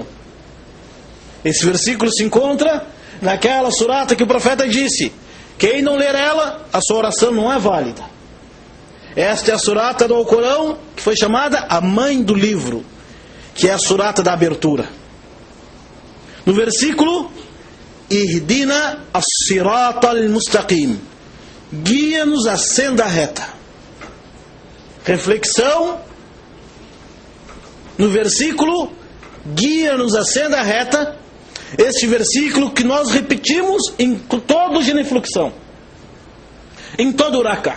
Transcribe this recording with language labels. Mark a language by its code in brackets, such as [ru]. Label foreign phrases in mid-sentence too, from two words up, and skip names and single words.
[pt] Esse versículo se encontra naquela surata que o profeta disse: quem não ler ela, a sua oração não é válida. Esta é a surata do Alcorão que foi chamada a mãe do livro, que é a surata da abertura. No versículo, [ar] اهدنا الصراط المستقيم, [pt] guia-nos a senda reta. Reflexão no versículo, guia-nos a senda reta. Este versículo que nós repetimos em todo genuflexão, em todo raka.